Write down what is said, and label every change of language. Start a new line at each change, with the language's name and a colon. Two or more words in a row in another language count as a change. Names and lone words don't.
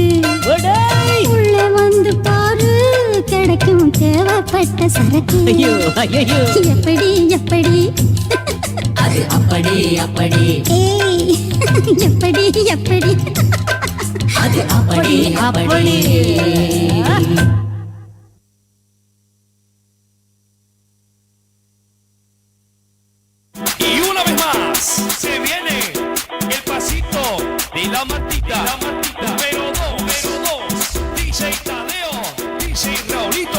Tamil: உள்ள வந்து பாரு கிடைக்கும் தேவைப்பட்ட சரக்கு. எப்படி எப்படி அது அப்படி அப்படி ஏய் எப்படி எப்படி அது அப்படி அப்படி.
Spanish: Y una vez más se viene el pasito de la matita. Número 2, DJ Tadeo, DJ Raulito.